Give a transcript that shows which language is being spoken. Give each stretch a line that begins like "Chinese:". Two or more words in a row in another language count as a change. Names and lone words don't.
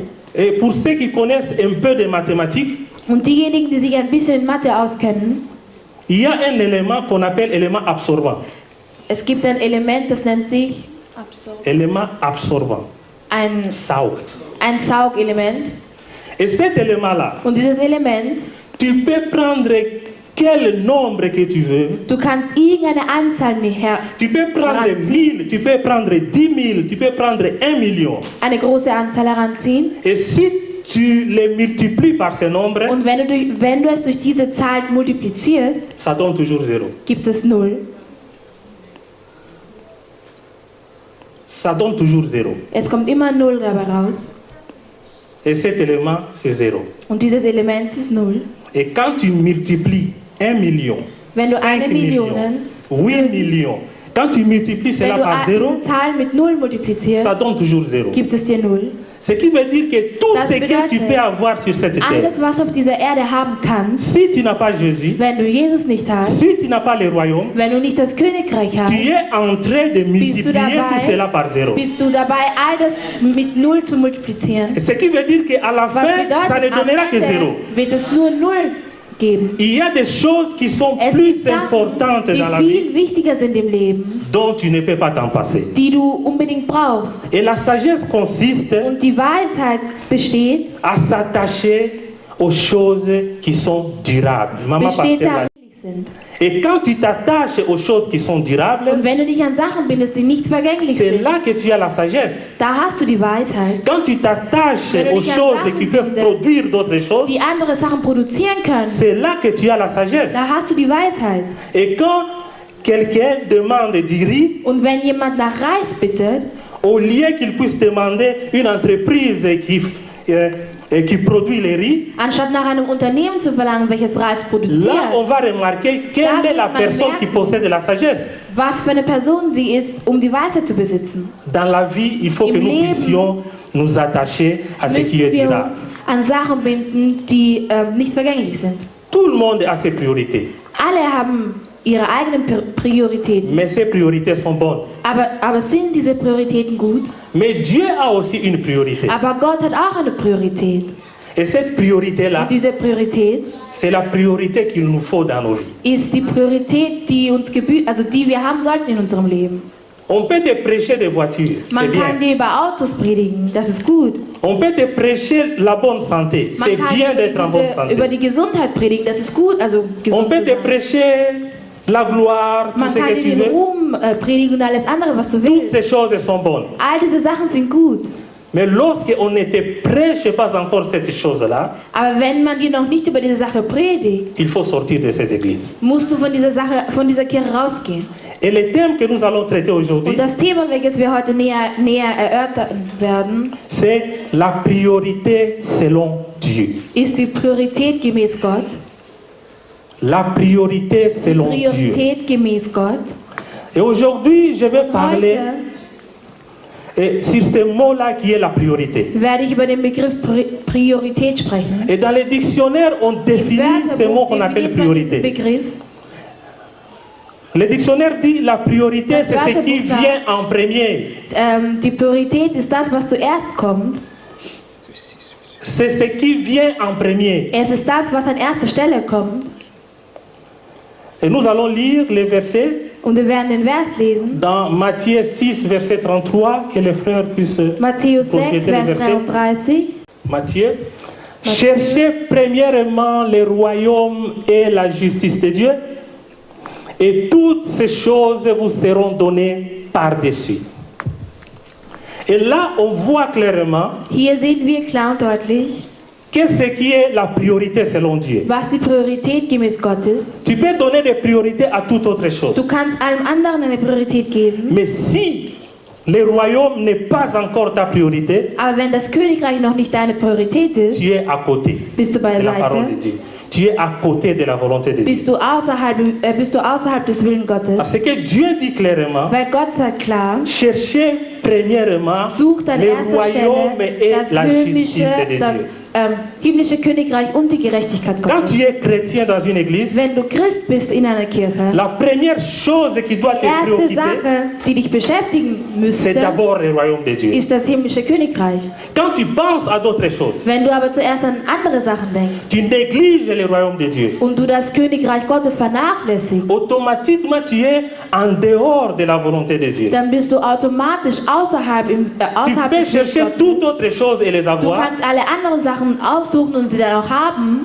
French: Et pour ceux qui connaissent un peu de mathématiques,
German: Und diejenigen, die sich ein bisschen in Mathe auskennen,
French: il y a un élément qu'on appelle élément absorbant.
German: es gibt ein Element, das nennt sich
French: Élément absorbant,
German: ein saugt. Saugelement.
French: Et cet élément-là,
German: Und dieses Element,
French: tu peux prendre quel nombre que tu veux.
German: du kannst irgendeine Anzahl
French: Tu peux prendre
German: heranziehen,
French: 1000, tu peux prendre 10 000, tu peux prendre 1 million.
German: eine große Anzahl heranziehen.
French: Et si tu les multiplies par ce nombre,
German: Und wenn du es durch diese Zahl multiplizierst,
French: ça donne toujours 0.
German: gibt es 0.
French: Ça donne toujours 0.
German: Es kommt immer 0 dabei raus.
French: Et cet élément, c'est 0.
German: Und dieses Element ist 0.
French: Et quand tu multiplies 1 million,
German: Wenn du 5 eine
French: millions,
German: Million,
French: 8 millions, quand tu multiplies
German: wenn
French: cela
German: du
French: par 0,
German: diese Zahl mit 0 multiplizierst,
French: ça donne toujours 0.
German: gibt es dir 0.
French: Ce qui veut dire que tout
German: Das
French: ce que tu
German: bedeutet,
French: peux avoir sur cette terre,
German: Alles, was du auf dieser Erde haben kannst,
French: si tu n'as pas Jésus,
German: wenn du Jesus nicht hast,
French: si tu n'as pas le royaume,
German: wenn du nicht das Königreich hast,
French: tu es en train de multiplier tout cela par 0.
German: bist du dabei, all das mit 0 zu multiplizieren.
French: Ce qui veut dire qu'à la
German: Was
French: fin, ça ne
German: bedeutet, am
French: donnera que 0.
German: Ende wird es nur 0 geben.
French: Il y a des choses qui sont
German: Es
French: plus
German: gibt Sachen,
French: importantes
German: die
French: dans la vie
German: viel wichtiger sind im Leben,
French: dont tu ne peux pas t'en passer.
German: die du unbedingt brauchst.
French: Et la sagesse consiste
German: Und die Weisheit besteht,
French: à s'attacher aux choses qui sont durables. Maman
German: besteht
French: Pasteur l'a
German: darin,
French: dit.
German: sind.
French: Et quand tu t'attaches aux choses qui sont durables,
German: Und wenn du dich an Sachen bindest, die nicht vergänglich
French: c'est
German: sind,
French: là que tu as la sagesse.
German: da hast du die Weisheit,
French: Quand tu t'attaches
German: Wenn du
French: aux
German: dich an
French: choses
German: Sachen
French: qui peuvent
German: bindest,
French: produire d'autres choses,
German: die andere Sachen produzieren können.
French: c'est là que tu as la sagesse.
German: Da hast du die Weisheit.
French: Et quand quelqu'un demande du riz,
German: Und wenn jemand nach Reis bittet,
French: au lieu qu'il puisse demander une entreprise qui produit les riz,
German: anstatt nach einem Unternehmen zu verlangen, welches Reis
French: là
German: produziert,
French: on va remarquer quelle
German: Da
French: est la
German: wird man
French: personne qui
German: merken,
French: possède la sagesse.
German: was für eine Person sie ist, um die Weisheit zu besitzen.
French: Dans la vie, il faut
German: Im
French: que nous
German: Leben
French: puissions nous attacher à ce qui
German: Müssen
French: est
German: wir
French: durable.
German: uns an Sachen binden, die nicht vergänglich sind.
French: Tout le monde a ses priorités,
German: Alle haben ihre eigenen Prioritäten.
French: mais ces priorités sont bonnes.
German: Aber sind diese Prioritäten gut?
French: Mais Dieu a aussi une priorité.
German: Aber Gott hat auch eine Priorität.
French: Et cette priorité-là,
German: Und diese Priorität
French: c'est la priorité qu'il nous faut dans nos vies.
German: ist die Priorität, die uns also die wir haben sollten in unserem Leben.
French: On peut te prêcher des voitures, c'est
German: Man kann
French: bien.
German: dir über Autos predigen, das ist gut.
French: On peut te prêcher la bonne santé,
German: Man
French: c'est
German: kann
French: bien
German: dir
French: d'être en bonne
German: über
French: santé.
German: die Gesundheit predigen, das ist gut. Also
French: On
German: gesund
French: peut
German: zu
French: te
German: sein.
French: prêcher la gloire, tout
German: Man
French: ce
German: kann
French: que
German: dir
French: tu
German: den
French: veux.
German: Ruhm predigen und alles andere, was du
French: Toutes
German: willst.
French: ces choses sont bonnes.
German: All diese Sachen sind gut.
French: Mais lorsqu'on ne te prêche pas encore cette chose-là,
German: Aber wenn man dir noch nicht über diese Sache predigt,
French: il faut sortir de cette église.
German: musst du von dieser Kirche rausgehen.
French: Et le thème que nous allons traiter aujourd'hui,
German: Und das Thema, welches wir heute näher erörtern werden,
French: c'est la priorité selon Dieu.
German: ist die Priorität gemäß Gott.
French: La priorité selon Dieu.
German: Priorität gemäß Gott.
French: Et aujourd'hui, je vais parler
German: Heute
French: sur ce mot-là qui est la priorité.
German: werde ich über den Begriff Priorität sprechen.
French: Et dans les dictionnaires, on
German: Im
French: définit ce mot
German: Wörterbuch
French: qu'on appelle
German: definiert man diesen
French: priorité.
German: Begriff.
French: Le dictionnaire dit la priorité,
German: Das
French: c'est ce qui
German: Wörterbuch sagt,
French: vient en premier.
German: Die Priorität ist das, was zuerst kommt.
French: C'est ce qui vient en premier.
German: Es ist das, was an erster Stelle kommt.
French: Et nous allons lire les versets
German: Und wir werden den Vers lesen.
French: dans Matthieu 6, verset 33, que les frères puissent
German: Matthäus 6,
French: projeter le
German: Vers
French: verset.
German: 33.
French: Matthieu. Cherchez premièrement le royaume et la justice de Dieu, et toutes ces choses vous seront données par-dessus. Et là, on voit clairement
German: Hier sehen wir klar und deutlich,
French: qu'est-ce qui est la priorité selon Dieu.
German: was die Priorität gemäß Gott ist.
French: Tu peux donner des priorités à toute autre chose.
German: Du kannst allem anderen eine Priorität geben.
French: Mais si le royaume n'est pas encore ta priorité,
German: Aber wenn das Königreich noch nicht deine Priorität ist,
French: tu es à côté
German: bist du
French: de la parole de
German: beiseite,
French: Dieu. Tu es à côté de la volonté de Dieu.
German: bist du außerhalb des Willens Gottes.
French: Parce que Dieu dit clairement,
German: Weil Gott sagt klar,
French: cherchez premièrement
German: sucht an
French: le
German: erster
French: royaume
German: Stelle
French: et
German: das
French: la justice de
German: das
French: Dieu.
German: himmlische Königreich und die Gerechtigkeit
French: Quand
German: Gottes.
French: tu es chrétien dans une église,
German: Wenn du Christ bist in einer Kirche,
French: la première chose qui doit
German: die
French: te
German: erste
French: préoccuper,
German: Sache, die dich beschäftigen
French: c'est
German: müsste,
French: d'abord le royaume de Dieu.
German: ist das himmlische Königreich.
French: Quand tu penses à d'autres choses,
German: Wenn du aber zuerst an andere Sachen denkst
French: tu négliges le royaume de Dieu.
German: und du das Königreich Gottes vernachlässigst,
French: Automatiquement, tu es en dehors de la volonté de Dieu.
German: dann bist du automatisch außerhalb
French: Tu
German: des
French: peux
German: Willens
French: chercher
German: Gottes.
French: toutes autres choses et les
German: Du
French: avoir,
German: kannst alle anderen Sachen aufsuchen und sie dann auch haben,